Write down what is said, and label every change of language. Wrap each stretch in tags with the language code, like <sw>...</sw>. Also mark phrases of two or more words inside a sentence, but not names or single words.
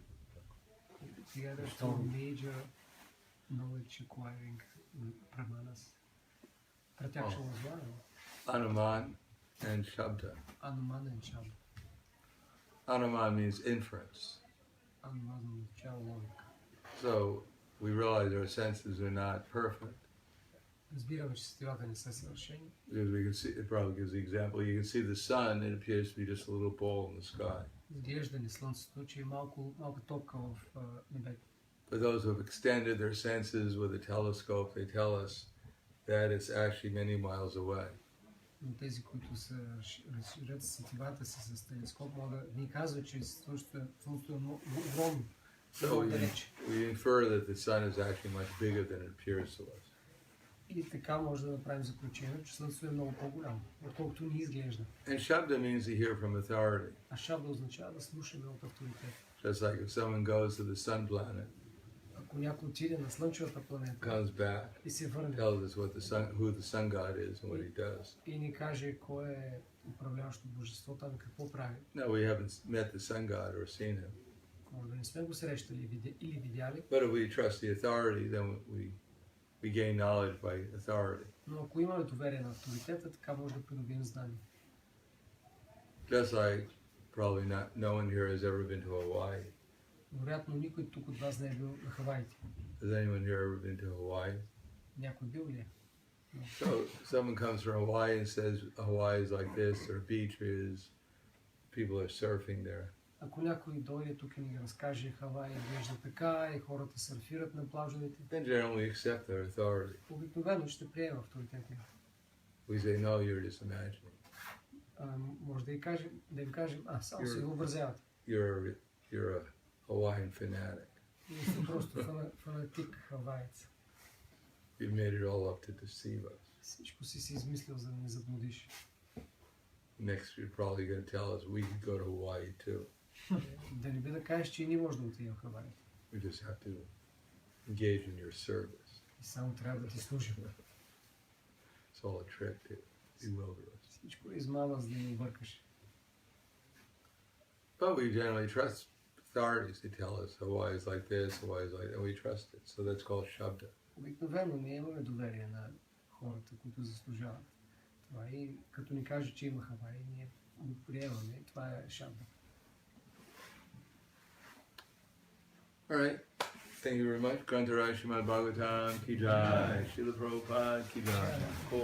<en>Together two major knowledge acquiring pramanas. Pratyaksha was one. Anuman and Shabda. Anuman and Shabda. Anuman means inference.</en> <bg>Anuman означава логика.</bg> <en>So we realize our senses are not perfect.</en> <bg>Разбираме, че сетивата не са съвършени.</bg> <en>Because we can see, it probably gives the example, you can see the sun, it appears to be just a little ball in the sky.</en> <bg>Изглежда ни слънцето, че е малка топка в небето.</bg> <en>But those who have extended their senses with a telescope, they tell us that it's actually many miles away.</en> <bg>Но тези, които разширят сетивата си с телескоп, могат да ни казват, че слънцето е огромно.</bg> <en>So we infer that the sun is actually much bigger than it appears to us.</en> <bg>И така може да направим заключение, че слънцето е много по-голямо, отколкото ни изглежда.</bg> <en>And Shabda means to hear from authority.</en> <bg>А шабда означава да слушаме от авторитет.</bg> <en>Just like if someone goes to the sun planet,</en> <bg>Ако някой отиде на слънчевата планета</bg> <en>comes back,</en> <bg>и се върне</bg> <en>tells us who the sun god is and what he does.</en> <bg>и ни каже кой е управляващото божество, там и какво прави.</bg> <en>No, we haven't met the sun god or seen him.</en> <bg>Може да не сме го срещали или видяли,</bg> <en>But if we trust the authority, then we gain knowledge by authority.</en> <bg>но ако имаме доверие на авторитета, така може да придобием знание.</bg> <en>Just like probably no one here has ever been to Hawaii.</en> <bg>Вероятно никой тук от вас не е бил на Хаваите.</bg> <en>Has anyone here ever been to Hawaii?</en> <bg>Някой бил ли е?</bg> <en>So someone comes from Hawaii and says Hawaii is like this, or beaches, people are surfing there.</en> <bg>Ако някой дойде тук и ни разкаже Хавай изглежда така и хората сърфират на плажовете,</bg> <en>Then generally we accept their authority.</en> <bg>обикновено ще приема авторитета.</bg> <en>We say, no, you're just imagining.</en> <bg>Може да им кажем, само си въобразявате.</bg> <en>You're a Hawaiian fanatic.</en> <bg>Вие сте просто фанатик хаваец.</bg> <en>You've made it all up to deceive us.</en> <bg>Всичко си измислил, за да не заблудиш.</bg> <en>Next, you're probably going to tell us we could go to Hawaii too.</en> <bg>Да не би да кажеш, че и ние може да отидем в Хавай.</bg> <en>We just have to engage in your service.</en> <bg>И само трябва да ти служим.</bg> <en>It's all a trick to bewilder us.</en> <bg>Всичко е измама, за да ни объркаш.</bg> <en>But we generally trust authorities. They tell us Hawaii is like this, Hawaii is like that, and we trust it. So that's called Shabda.</en> <bg>Обикновено ние имаме доверие на хората, които заслужават. Това и като ни каже, че има Хавай, ние го приемаме. Това е шабда.</bg> <en>All right. Thank you very much.</en> <hi>ग्रंथराज श्रीमद् भागवतम् की जय। श्रील प्रभुपाद की जय.</hi>